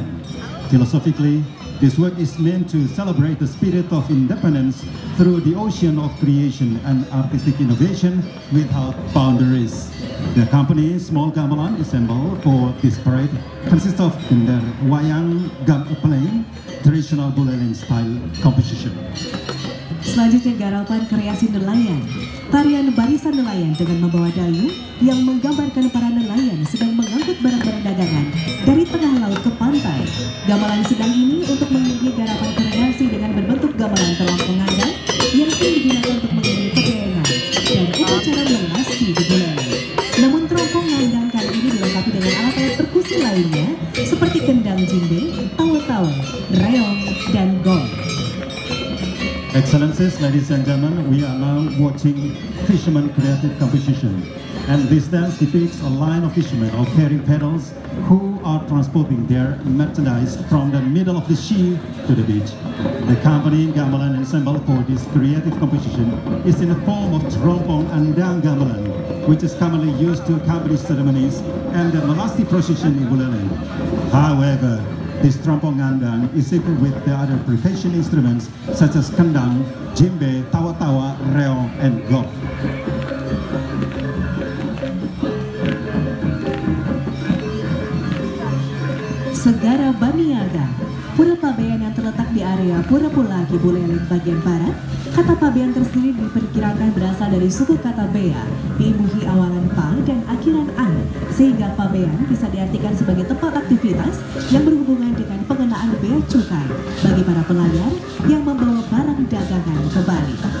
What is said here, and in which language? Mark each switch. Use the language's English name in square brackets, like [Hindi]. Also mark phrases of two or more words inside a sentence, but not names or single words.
[English] Philosophically, this work is meant to celebrate the spirit of independence through the ocean of creation and artistic innovation without boundaries. The company Small Gamelan assembled for this parade consists of Gender Wayang Playing, traditional Buleleng style composition. [Indonesian] Selanjutnya garapan kreasi nelayan, tarian barisan nelayan dengan membawa dayu yang menggambarkan para nelayan sedang mengangkut barang-barang dagangan dari tengah laut ke pantai. Gamelan sedang ini untuk mengiringi garapan kreasi dengan berbentuk gamelan teropong ngandang yang sering digunakan untuk mengiringi pegangan dan upacara melasti di Buleleng. Namun teropong ngandang kali ini dilengkapi dengan alat-alat perkusi lainnya seperti kendang jimbe, tawa-tawa, reong, dan gong. [English] Excellencies, ladies and gentlemen, we are now watching Fisherman Creative Composition. And this dance depicts a line of fishermen all carrying paddles who are transporting their merchandise from the middle of the sea to the beach. The company gamelan ensemble for this creative composition is in the form of trompong andang gamelan, which is commonly used to accompany ceremonies and the melasti procession in Buleleng. However, this trompong andang is equipped with the other percussion instruments such as kendang, jimbe, tawa-tawa, reong, and gong. [Indonesian] Segara Baniaga, Pura Pabean yang terletak di area Pura Pulaki, Buleleng bagian barat. Kata Pabean tersendiri diperkirakan berasal dari suku kata bea, diimbuhi awalan pa dan akhiran an, sehingga Pabean bisa diartikan sebagai tempat aktivitas yang berhubungan dengan pengenaan bea cukai bagi para pelayar yang membawa barang dagangan ke Bali.